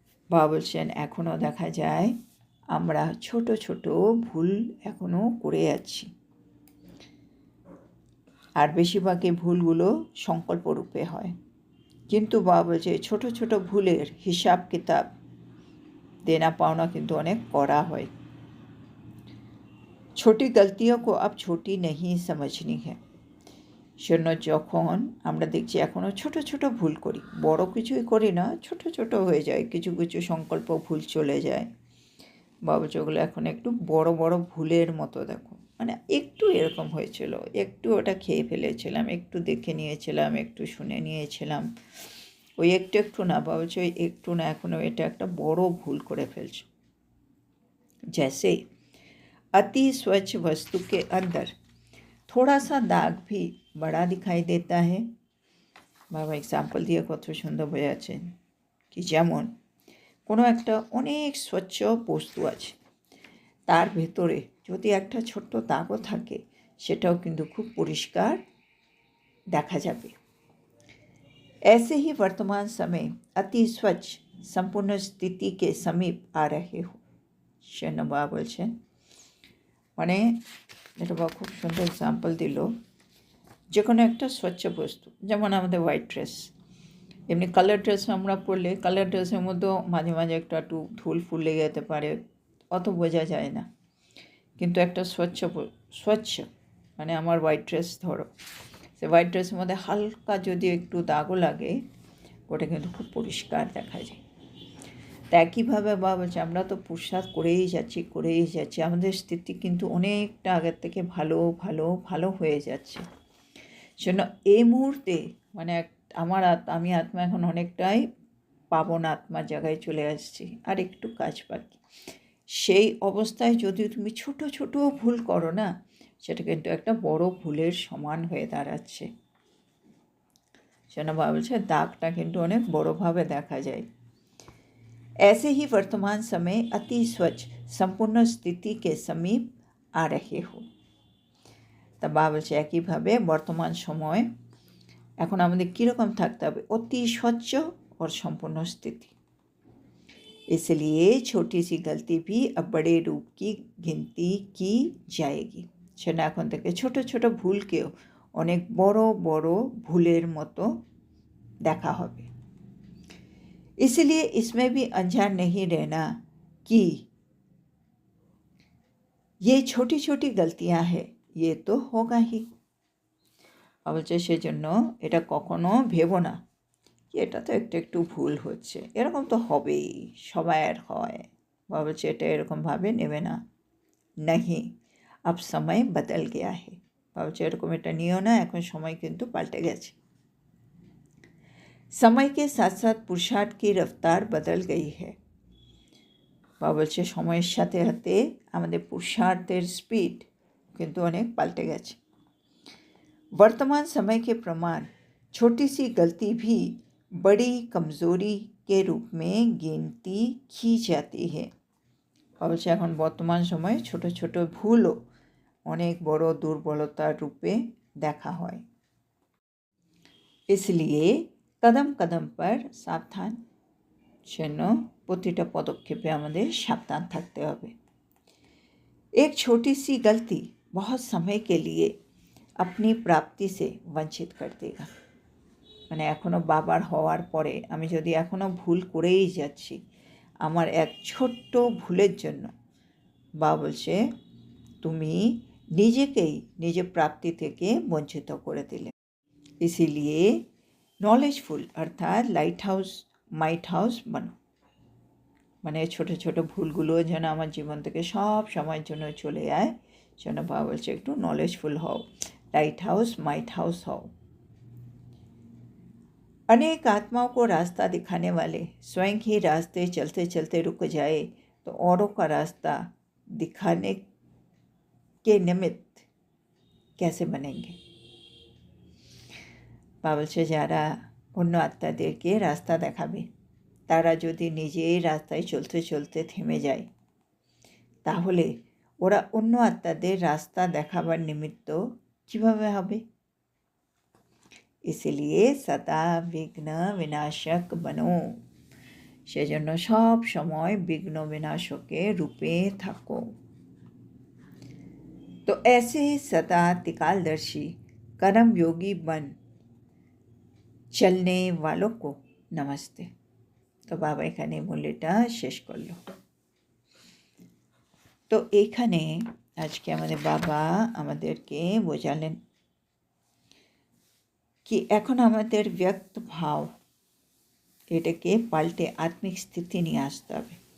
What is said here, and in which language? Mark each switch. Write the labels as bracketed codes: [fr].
[bn] বাবা বলছেন এখনও দেখা যায় আমরা ছোট ছোট ভুল এখনও করে যাচ্ছি, আর বেশিরভাগই ভুলগুলো সংকল্প রূপে হয়। কিন্তু বাবা বলছে ছোট ছোট ভুলের হিসাব কিতাব [hi] देना पाना किंतु अनेक कड़ा है। छोटी गलतियों को अब छोटी नहीं समझनी है। [bn] শূন্য যখন আমরা দেখছি এখনও ছোট ছোট ভুল করি, বড় কিছুই করি না, ছোট ছোট হয়ে যায়, কিছু কিছু সংকল্প ভুল চলে যায়। বাবা যেগুলো এখন একটু বড় বড় ভুলের মতো দেখো, মানে একটু এরকম হয়েছিল, একটু ওটা খেয়ে ফেলেছিলাম, একটু দেখে নিয়েছিলাম, একটু শুনে নিয়েছিলাম, ওই একটু একটু না বাবা বলছে ওই একটু না, এখনও এটা একটা বড় ভুল করে ফেলছো। [hi] जैसे अति स्वच्छ वस्तु के अंदर थोड़ा सा दाग भी बड़ा दिखाई देता है, [bn] বাবা এক্সাম্পল দিয়ে কত সুন্দর বোঝাচ্ছেন কি যেমন কোনো একটা অনেক স্বচ্ছ বস্তু আছে, তার ভেতরে যদি একটা ছোট্ট দাগও থাকে সেটাও কিন্তু খুব পরিষ্কার দেখা যাবে। [hi] ऐसे ही वर्तमान समय अति स्वच्छ संपूर्ण स्थिति के समीप आ रहे हो। [bn] বাবা বলছেন মানে এটা বাবা খুব সুন্দর এক্সাম্পল দিল, যে কোনো একটা স্বচ্ছ বস্তু, যেমন আমাদের হোয়াইট ড্রেস, এমনি কালার ড্রেস আমরা পরলে কালার ড্রেসের মধ্যেও মাঝে মাঝে একটু ধুল ফুল লেগে যেতে পারে, অত বোঝা যায় না। কিন্তু একটা স্বচ্ছ মানে আমার হোয়াইট ড্রেস ধরো, সে হোয়াইট ড্রেসের মধ্যে হালকা যদি একটু দাগও লাগে ওটা কিন্তু খুব পরিষ্কার দেখা যায়। তা একইভাবে বাবা বলছে আমরা তো পুরুষার্থ করেই যাচ্ছি, আমাদের স্থিতি কিন্তু অনেকটা আগের থেকে ভালো ভালো ভালো হয়ে যাচ্ছে। সেজন্য এই মুহূর্তে মানে আমি আত্মা এখন অনেকটাই পাবন আত্মার জায়গায় চলে আসছি, আর একটু কাজ বাকি। সেই অবস্থায় যদি তুমি ছোট ছোট ভুল করো না, সেটা কিন্তু একটা বড় ভুলের সমান হয়ে দাঁড়াচ্ছে। সেজন্য বাবা বলছে দাগটা কিন্তু অনেক বড়োভাবে দেখা যায়। [hi] ऐसे ही वर्तमान समय अति स्वच्छ संपूर्ण स्थिति के समीप आ रहे हो। [bn] তা বাবা বলছে একইভাবে বর্তমান সময় এখন আমাদের কীরকম থাকতে হবে, অতি স্বচ্ছ [hi] और संपूर्ण स्थिति। इसलिए छोटी सी गलती भी अब बड़े रूप की गिनती की जाएगी। [bn] সেটা এখন থেকে ছোট ছোট ভুলকেও অনেক বড় বড় ভুলের মতো দেখা হবে। [hi] इसलिए इसमें भी अनजान नहीं रहना कि ये छोटी छोटी गलतियां हैं, ये तो होगा ही। [bn] বলছে সেজন্য এটা কখনো ভেবো না এটা তো একটু একটু ভুল হচ্ছে, এরকম তো হবেই, সবাইয়ের হয়। বাবা বলছে এটা এরকমভাবে নেবে না। [hi] नहीं अब समय बदल गया है। [bn] বাবা বলছে এরকম এটা নিও না, এখন সময় কিন্তু পাল্টে গেছে। [hi] समय के साथ साथ पुरुषार्थ की रफ्तार बदल गई है। [bn] বাবা বলছে সময়ের সাথে সাথে আমাদের পুরুষার্থের স্পিড কিন্তু অনেক পাল্টে গেছে। [hi] वर्तमान समय के प्रमाण छोटी सी गलती भी बड़ी कमज़ोरी के रूप में गिनती की जाती है। [bn] অবশ্য এখন বর্তমান সময়ে ছোট ছোট ভুলও অনেক বড় দুর্বলতার রূপে দেখা হয়। [hi] इसलिए कदम कदम पर सावधान। [bn] সেজন্য প্রতিটা পদক্ষেপে আমাদের সাবধান থাকতে হবে। [hi] एक छोटी सी गलती बहुत समय के लिए अपनी प्राप्ति से वंचित कर देगा। [bn] মানে এখনও বাবার হওয়ার পরে আমি যদি এখনও ভুল করেই যাচ্ছি, আমার এক ছোট্ট ভুলের জন্য বাবা বলছে তুমি নিজেকেই নিজের প্রাপ্তি থেকে বঞ্চিত করে দিলে। [hi] इसीलिए নলেজফুল অর্থাৎ মাইট হাউস বানো। [bn] মানে ছোট ছোট ভুলগুলো যেন আমার জীবন থেকে সব সময়ের জন্য চলে যায়, যেন বাবা বলছে একটু নলেজফুল হও, লাইট হাউস [hi] माइट हाउस हो। अनेक आत्माओं को रास्ता दिखाने वाले स्वयं ही रास्ते चलते चलते रुक जाए तो औरों का रास्ता दिखाने के निमित्त कैसे बनेंगे। [bn] বাবা বলছে যারা অন্য আত্মাদেরকে রাস্তা দেখাবে, তারা যদি নিজেই রাস্তায় চলতে চলতে থেমে যায়, তাহলে ওরা অন্য আত্মাদের রাস্তা দেখাবার নিমিত্ত কীভাবে হবে। [hi] इसलिए सदा विघ्न विनाशक बनो। [bn] সেজন্য সব সময় বিঘ্ন বিনাশকের রূপে থাকো। [hi] तो ऐसे सदा त्रिकालदर्शी कर्म योगी बन चलने वालों को नमस्ते। [bn] তো বাবা এখানে মূল্যটা শেষ করলো। তো এখানে আজকে আমাদের বাবা আমাদেরকে বোঝালেন कि এখন আমাদের ব্যক্ত ভাব এটাকে পাল্টে আত্মিক স্থিতি নিয়ে আসতে হবে।